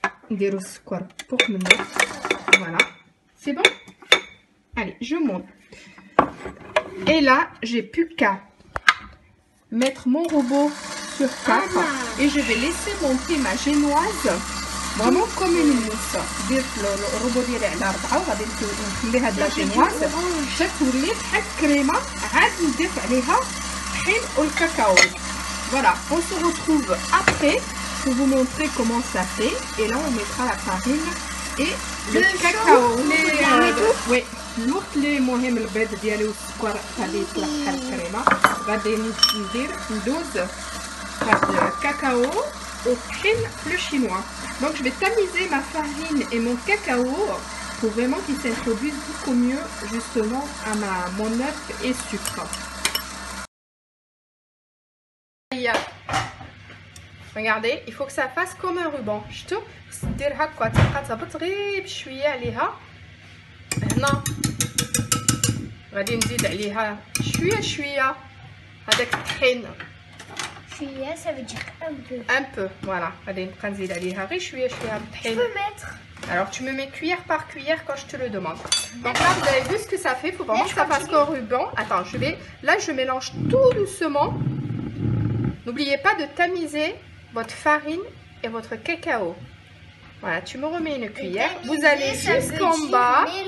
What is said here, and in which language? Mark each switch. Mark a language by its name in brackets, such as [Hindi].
[French] Voilà, c'est bon. Allez, je monte. Et là, j'ai plus qu'à mettre mon robot sur 4 et je vais laisser monter ma génoise vraiment comme une mousse. [Arabic] Le robot ديالي على 4 وغادي نخليها هاد لا جينواز باش تولي بحال الكريمه, عاد نضيف عليها الطحين والكاكاو. [French] Voilà, on se retrouve après pour vous montrer comment ça fait. Et là, on mettra la farine et le cacao. Oui, l'autre les [Arabic] مهم البيض ديالي والسكر غادي يطلع بحال الكريمه. غادي ندير ندوز هاد الكاكاو والطحين le chinois. [French] Donc je vais tamiser ma farine et mon cacao pour vraiment qu'ils s'introduisent beaucoup mieux justement à mon œuf et sucre. Regardez, il faut que ça fasse comme un ruban. [Arabic] شفتوا دير هكا تبقى تهبط غير بشويه عليها. هنا غادي نزيد عليها شويه شويه هذاك الطحين. [French] شويه ça veut dire un peu. [Arabic] Voilà, غادي نبقى نزيد عليها غير شويه شويه الطحين. [French] Tu peux mettre. Alors tu me mets cuillère par cuillère quand je te le demande. Donc là vous avez vu ce que ça fait, il faut vraiment que ça fasse comme ruban. Attends, là je mélange tout doucement. N'oubliez pas de tamiser votre farine et votre cacao. Voilà, tu me remets une cuillère. Vous allez jusqu'en bas.